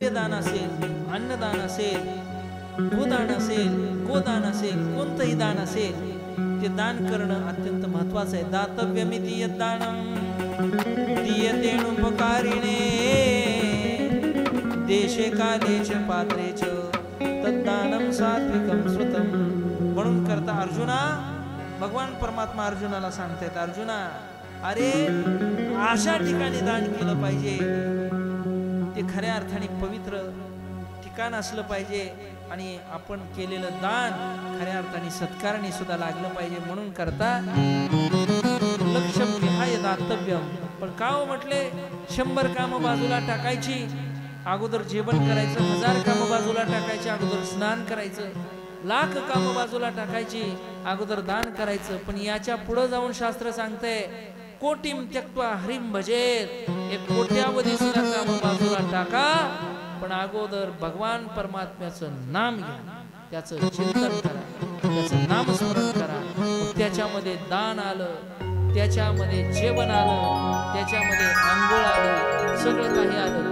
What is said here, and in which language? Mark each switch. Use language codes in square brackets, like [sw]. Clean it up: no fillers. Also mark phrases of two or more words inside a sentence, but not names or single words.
[mr] दान असेल, अन्नदान असेल, भूदान असेल, गोदान असेल, कोणतंही दान असेल ते दान करणं अत्यंत महत्वाचं आहे. [sa] दातव्यमिति यद्दानं दीयतेनुपकारिणे देशे काले च पात्रे च तद्दानं सात्विकं स्मृतं. [mr] म्हणून करता अर्जुना, भगवान परमात्मा अर्जुनाला सांगतात, अर्जुना अरे अशा ठिकाणी दान केलं पाहिजे, ते खऱ्या अर्थाने पवित्र ठिकाण असलं पाहिजे आणि आपण केलेलं दान खऱ्या अर्थाने सत्कारणी सुद्धा लागलं पाहिजे. म्हणून करता [sa] लक्ष विहाय दातव्यम. [mr] पण का म्हटले 100 कामं बाजूला टाकायची, अगोदर जेवण करायचं, 1000 कामं बाजूला टाकायची, अगोदर स्नान करायचं, 1,00,000 कामं बाजूला टाकायची, अगोदर दान करायचं. पण याच्या पुढे जाऊन शास्त्र सांगते [sa] कोटीम त्यक्त्वा हरिम भजेत. [mr] एक कोट्यावधी सुद्धा कामं बाजूला टाका, पण अगोदर भगवान परमात्म्याचं नाम घ्या, त्याचं चिंतन करा, त्याचं नामस्मरण करा. त्याच्यामध्ये दान आलं, त्याच्यामध्ये जेवण आलं, त्याच्यामध्ये आंघोळ आली, सगळं काही आलं.